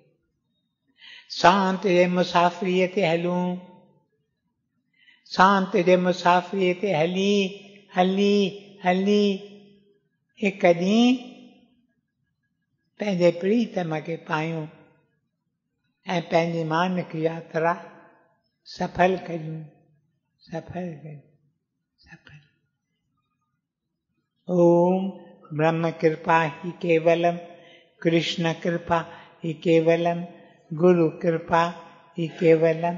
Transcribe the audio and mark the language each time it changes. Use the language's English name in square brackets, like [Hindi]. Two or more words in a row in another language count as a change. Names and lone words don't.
[Sindhi] शांत जे मुसाफ़िरीअ ते हलूं, शांत जे मुसाफ़िरीअ ते हली हली हली हिकु ॾींहुं पंहिंजे प्रीतम खे पायूं ऐं पंहिंजी मानिक यात्रा सफल कयूं, सफल कयूं, सफल। [Sanskrit] ओम ब्रह्म कृपा ही केवलम, कृष्ण कृपा ही केवलम, गुरु कृपा ही केवलम।